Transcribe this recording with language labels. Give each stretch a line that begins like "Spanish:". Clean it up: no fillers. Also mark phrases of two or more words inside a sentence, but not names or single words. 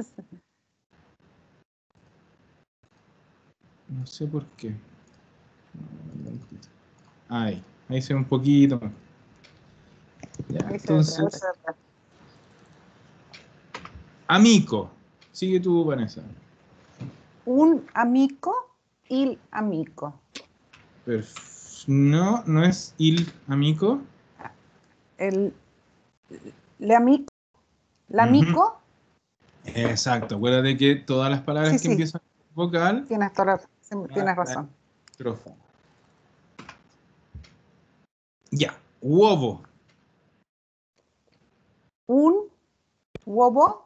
Spanish: No sé por qué. Ahí se ve un poquito más. Ya, Ahí se ve entonces, perfecto. amico. Sigue tú, Vanessa.
Italian: Un amico, il amico.
Spanish: No, no es
Italian: il amico. El, le amico,
Spanish: Ujú.
Italian: l'amico.
Spanish: Exacto. Acuérdate que todas las palabras que Sí, empiezan con vocal, tienes la razón. estrofa. Ya, huevo.
Italian: Un uovo,